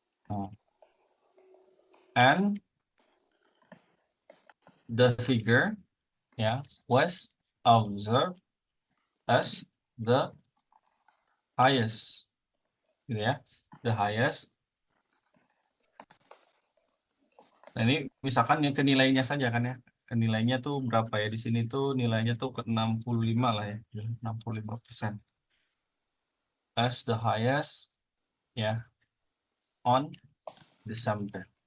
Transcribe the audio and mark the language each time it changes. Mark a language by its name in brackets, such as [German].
[English] Nah, and the figure ya was observed as the highest, gitu ya, the highest. [Indonesian] Nah, ini misalkan yang ke nilainya saja kan ya. Ke nilainya tuh berapa ya? Di sini tuh nilainya tuh ke 65 lah ya. [English] 65% as the highest ya on December.